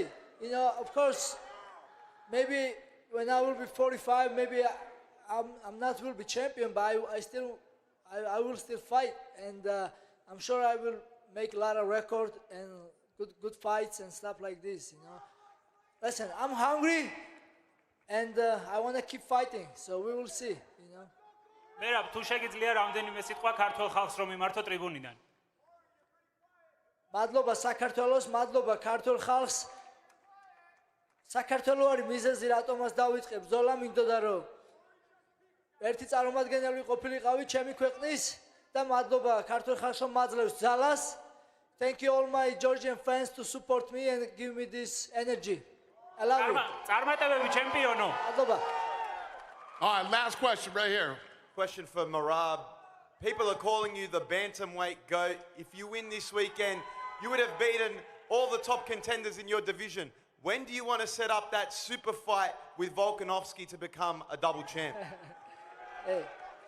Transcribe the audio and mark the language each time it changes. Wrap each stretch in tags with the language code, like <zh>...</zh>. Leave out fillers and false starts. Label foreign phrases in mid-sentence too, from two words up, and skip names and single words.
<en>You know, of course, maybe when I will be 45, maybe I'm not will be champion, but I will still fight, and I'm sure I will make a lot of record and good fights and stuff like this. You know, listen, I'm hungry, and I want to keep fighting. So we will see. You know.</en> <ka>მერაბ, თუ შეგიძლია რამდენიმე სიტყვა ქართულ ხალხს რომ მიმართო ტრიბუნიდან. მადლობა საქართველოს, მადლობა ქართულ ხალხს. საქართველო არის მიზეზი, რატომაც დავიწყებ ბრძოლა, მინდოდა რომ ერთი წარმომადგენელი ყოფილიყავი ჩემი ქვეყნის და მადლობა ქართულ ხალხს რომ მაძლევს ძალას.</ka> <en>Thank you all my Georgian fans to support me and give me this energy. I love you.</en> <ka>წარმატებები ჩემპიონო. მადლობა.</ka> <en>All right, last question right here. Question for Merab. People are calling you the bantamweight GOAT. If you win this weekend, you would have beaten all the top contenders in your division. When do you want to set up that super fight with Volkanovski to become a double champ?</en>